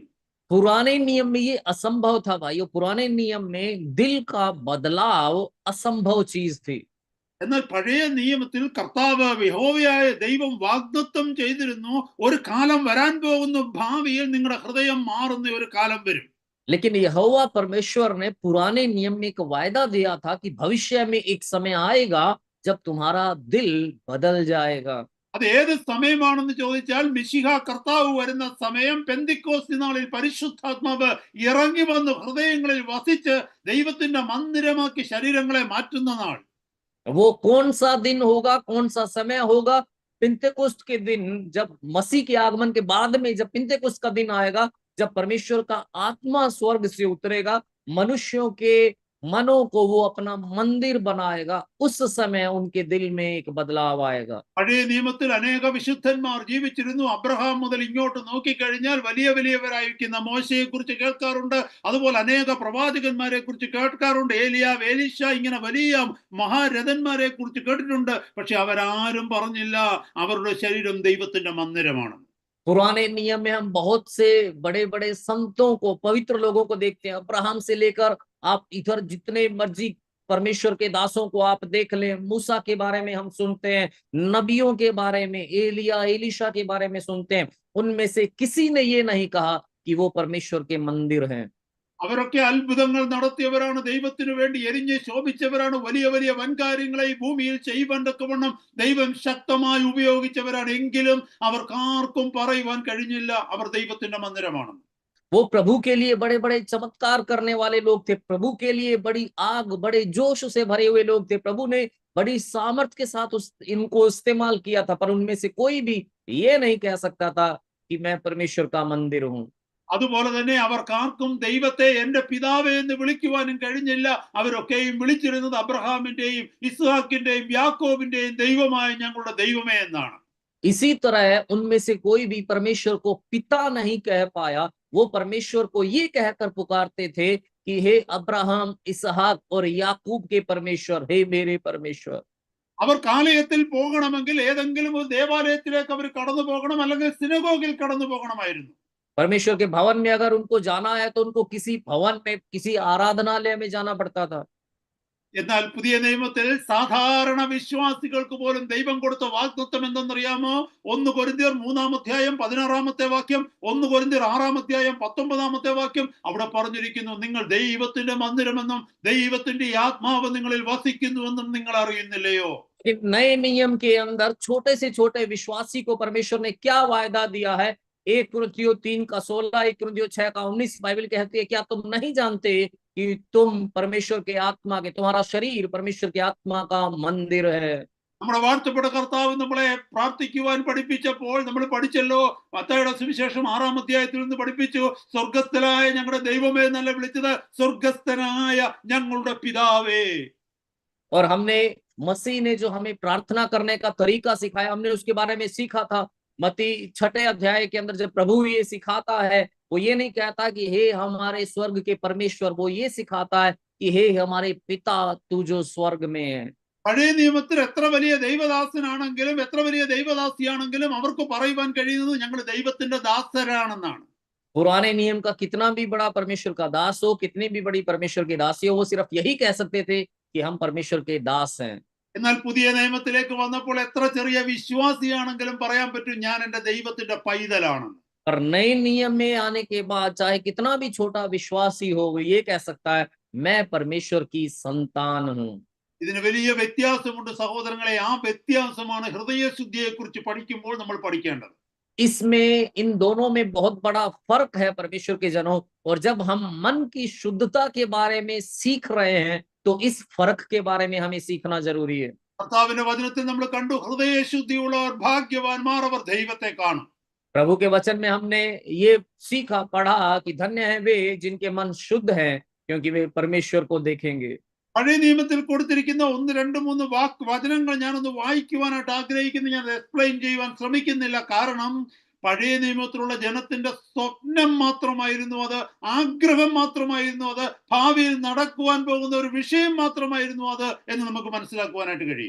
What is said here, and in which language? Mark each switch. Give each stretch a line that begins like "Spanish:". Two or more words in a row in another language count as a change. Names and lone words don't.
Hindi: पुराने नियम में ये असंभव था भाइयों, पुराने नियम में दिल का बदलाव असंभव चीज थी।
Malayalam: എന്നാൽ പഴയ നിയമത്തിൽ കർത്താവ് യഹോവയായ ദൈവം വാഗ്ദത്തം ചെയ്തിരുന്നു, ഒരു കാലം വരാൻ പോകുന്നു, ഭാവിയിൽ നിങ്ങളുടെ ഹൃദയം മാറുന്ന ഒരു കാലം വരും.
Hindi: लेकिन यहोवा परमेश्वर ने पुराने नियम में एक वायदा दिया था कि भविष्य में एक समय आएगा जब तुम्हारा दिल बदल जाएगा।
Malayalam: അത് ഏത് സമയമാണെന്ന് ചോദിച്ചാൽ മിശിഹ കർത്താവ് വരുന്ന സമയം, പെന്തിക്കോസ്ത് നാളിൽ പരിശുദ്ധാത്മാവ് ഇറങ്ങി വന്ന് ഹൃദയങ്ങളിൽ വസിച്ച് ദൈവത്തിന്റെ മന്ദിരമാക്കി ശരീരങ്ങളെ മാറ്റുന്ന നാൾ.
Hindi: वो कौन सा दिन होगा, कौन सा समय होगा? पिंतेकुस्त के दिन, जब मसीह के आगमन के बाद में जब पिंतेकुस्त का दिन आएगा, जब परमेश्वर का आत्मा स्वर्ग से उतरेगा, मनुष्यों के मनों को वो अपना मंदिर बनाएगा, उस समय उनके दिल में एक बदलाव आएगा।
Malayalam: പഴയ നിയമത്തിൽ അനേക വിശുദ്ധന്മാർ ജീവിച്ചിരുന്നു. അബ്രഹാം മുതൽ ഇങ്ങോട്ട് നോക്കിക്കഴിഞ്ഞാൽ വലിയ വലിയവരായിരിക്കുന്ന മോശയെ കുറിച്ച് കേൾക്കാറുണ്ട്, അതുപോലെ അനേക പ്രവാചകന്മാരെ കുറിച്ച് കേൾക്കാറുണ്ട്, ഏലിയാവ്, എലീശ, ഇങ്ങനെ വലിയ മഹാരഥന്മാരെ കുറിച്ച് കേട്ടിട്ടുണ്ട്. പക്ഷെ അവരാരും പറഞ്ഞില്ല അവരുടെ ശരീരം ദൈവത്തിന്റെ മന്ദിരമാണ്.
Hindi: पुराने नियम में हम बहुत से बड़े बड़े संतों को, पवित्र लोगों को देखते हैं। अब्राहम से लेकर आप इधर जितने मर्जी परमेश्वर के दासों को आप देख लें, मूसा के बारे में हम सुनते हैं, नबियों के बारे में, एलिया, एलीशा के बारे में सुनते हैं। उनमें से किसी ने ये नहीं कहा कि वो परमेश्वर के मंदिर हैं।
Malayalam: അവരൊക്കെ അത്ഭുതങ്ങൾ നടത്തിയവരാണ്, ദൈവത്തിനു വേണ്ടി എരിഞ്ഞ് ശോഭിച്ചവരാണ്, വലിയ വലിയ വൻകാര്യങ്ങളെ ഈ ഭൂമിയിൽ ചെയ്യുവാൻ തക്കവണ്ണം ദൈവം ശക്തമായി ഉപയോഗിച്ചവരാണ്. എങ്കിലും അവർക്കാർക്കും പറയുവാൻ കഴിഞ്ഞില്ല അവർ ദൈവത്തിന്റെ മന്ദിരമാണെന്ന്.
Hindi: वो प्रभु के लिए बड़े बड़े चमत्कार करने वाले लोग थे, प्रभु के लिए बड़ी आग, बड़े जोश से भरे हुए लोग थे, प्रभु ने बड़ी सामर्थ के साथ इनको इस्तेमाल किया था, पर उनमें से कोई भी ये नहीं कह सकता था कि मैं परमेश्वर का मंदिर हूं।
Malayalam: അതുപോലെ തന്നെ അവർക്കാർക്കും ദൈവത്തെ എന്റെ പിതാവേ എന്ന് വിളിക്കുവാനും കഴിഞ്ഞില്ല. അവരൊക്കെയും വിളിച്ചിരുന്നത് അബ്രഹാമിന്റെയും ഇസ്ഹാക്കിന്റെയും യാക്കോബിന്റെയും ദൈവമായ ഞങ്ങളുടെ ദൈവമേ എന്നാണ്.
Hindi: इसी तरह उनमें से कोई भी परमेश्वर को पिता नहीं कह पाया, वो परमेश्वर को ये कहकर पुकारते थे कि हे अब्राहम, इसहाक और याकूब के परमेश्वर, हे मेरे परमेश्वर।
Malayalam: അവർ കാലയത്തിൽ പോകണമെങ്കിൽ ഏതെങ്കിലും ഒരു ദേവാലയത്തിലേക്ക് അവർ കടന്നു പോകണം, അല്ലെങ്കിൽ സിനഗോഗിൽ കടന്നു പോകണമായിരുന്നു.
Hindi: परमेश्वर के भवन में अगर उनको जाना है तो उनको किसी भवन में, किसी आराधनालय में जाना पड़ता था।
Malayalam: എന്നാൽ പുതിയ നിയമത്തിൽ സാധാരണ വിശ്വാസികൾക്ക് പോലും ദൈവം കൊടുത്ത വാഗ്ദത്തം എന്തെന്നറിയാമോ? 1 കൊരിന്ത്യർ 3-16 വാക്യം, 1 കൊരിന്ത്യർ 6-19 വാക്യം. അവിടെ പറഞ്ഞിരിക്കുന്നു, നിങ്ങൾ ദൈവത്തിന്റെ മന്ദിരമെന്നും ദൈവത്തിന്റെ ആത്മാവ് നിങ്ങളിൽ വസിക്കുന്നുവെന്നും നിങ്ങൾ അറിയുന്നില്ലയോ?
Hindi: नए नियम के अंदर छोटे से छोटे विश्वासी को परमेश्वर ने क्या वायदा दिया है? 1 कुरिन्थियों 3:16, 1 कुरिन्थियों 6:19 बाइबल कहती है, क्या तुम नहीं जानते कि तुम परमेश्वर के आत्मा के, तुम्हारा शरीर परमेश्वर के आत्मा का मंदिर है।
Malayalam: നമ്മുടെ വാഴ്ത്തപ്പെട്ട കർത്താവ് നമ്മളെ പ്രാർത്ഥിക്കുവാൻ പഠിപ്പിച്ചപ്പോൾ നമ്മൾ പഠിച്ചല്ലോ, മത്തായിയുടെ സുവിശേഷം 6-ാം അധ്യായത്തിൽ നിന്ന് പഠിപ്പിച്ചു, സ്വർഗസ്ഥനായ ഞങ്ങളുടെ ദൈവമേ എന്നല്ല വിളിച്ചത്, സ്വർഗസ്ഥനായ ഞങ്ങളുടെ പിതാവേ.
Hindi: और हमने, मसीह ने जो हमें प्रार्थना करने का तरीका सिखाया, हमने उसके बारे में सीखा था। मत्ती 6 अध्याय के अंदर जब प्रभु ये सिखाता है, वो ये नहीं कहता कि हे हमारे स्वर्ग के परमेश्वर, वो ये सिखाता है कि हे हमारे पिता तू जो स्वर्ग में है।
Malayalam: പഴയ നിയമത്തിൽ എത്ര വലിയ ദൈവദാസനാണെങ്കിലും എത്ര വലിയ ദൈവദാസിയാണെങ്കിലും അവർക്ക് പറയുവാൻ കഴിയുന്നത് ഞങ്ങൾ ദൈവത്തിന്റെ ദാസരാണെന്നാണ്.
Hindi: पुराने नियम का कितना भी बड़ा परमेश्वर का दास हो, कितनी भी बड़ी परमेश्वर की दासी हो, वो सिर्फ यही कह सकते थे कि हम परमेश्वर के दास हैं।
Malayalam: എന്നാൽ പുതിയ നിയമത്തിലേക്ക് വന്നപ്പോൾ എത്ര ചെറിയ വിശ്വാസിയാണെങ്കിലും പറയാൻ പറ്റും, ഞാൻ എന്റെ ദൈവത്തിന്റെ പൈതലാണെന്ന്.
Hindi: पर नए नियम में आने के बाद चाहे कितना भी छोटा विश्वासी हो, वो ये कह सकता है मैं परमेश्वर की संतान हूं।
Malayalam: ഇതിന് വലിയ വ്യത്യാസമുണ്ട് സഹോദരങ്ങളെ. ആ വ്യത്യാസമാണ് ഹൃദയശുദ്ധിയെ കുറിച്ച് പഠിക്കുമ്പോൾ നമ്മൾ പഠിക്കേണ്ടത്.
Hindi: इसमें, इन दोनों में बहुत बड़ा फर्क है परमेश्वर के जनों, और जब हम मन की शुद्धता के बारे में सीख रहे हैं तो इस फर्क के बारे में हमें सीखना जरूरी है।
Malayalam: കർത്താവിന്റെ വചനത്തിൽ നമ്മൾ കണ്ടു, ഹൃദയശുദ്ധിയുള്ളവർ ഭാഗ്യവാന്മാർ, അവർ ദൈവത്തെ കാണും.
Hindi: प्रभु के वचन में हमने ये सीखा, पढ़ा कि धन्य है वे जिनके मन शुद्ध हैं, क्योंकि वे परमेश्वर को देखेंगे।
Malayalam: പഴയ നിയമത്തിൽ കൊടുത്തിരിക്കുന്ന 1, 2, 3 വചനങ്ങൾ ഞാനൊന്ന് വായിക്കുവാനായിട്ട് ആഗ്രഹിക്കുന്നു. ഞാൻ എക്സ്പ്ലെയിൻ ചെയ്യുവാൻ ശ്രമിക്കുന്നില്ല. കാരണം പഴയ നിയമത്തിലുള്ള ജനത്തിന്റെ സ്വപ്നം മാത്രമായിരുന്നു അത്, ആഗ്രഹം മാത്രമായിരുന്നു അത്, ഭാവിയിൽ നടക്കുവാൻ പോകുന്ന ഒരു വിഷയം മാത്രമായിരുന്നു അത് എന്ന് നമുക്ക് മനസ്സിലാക്കുവാനായിട്ട് കഴിയും.